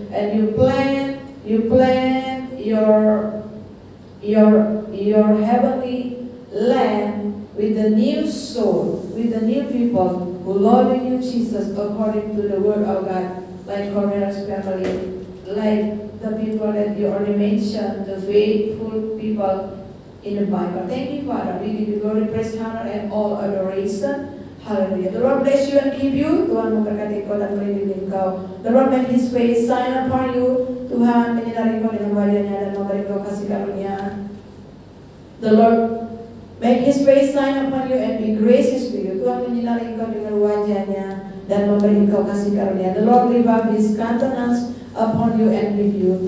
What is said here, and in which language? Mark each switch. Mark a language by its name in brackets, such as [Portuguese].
[English] And you plant your heavenly land with the new soul, with the new people who love you, Jesus, according to the word of God, like Cornelius' family, like the people that you already mentioned, the faithful people in the Bible. Thank you, Father. We give you glory, praise, honor, and all adoration. Hallelujah. The Lord bless you and keep you. [Indonesian] Tuhan memberkati kau dan melindungi kau. [English] The Lord make His face shine upon you. [Indonesian] Tuhan menyinari kau dengan wajah-Nya dan memberi kau kasih karunia. [English] The Lord make His face shine upon you and be gracious to you. [Indonesian] Tuhan menyinari kau dengan wajah-Nya dan memberi kau kasih karunia. [English] The Lord lift up His countenance upon you and give you.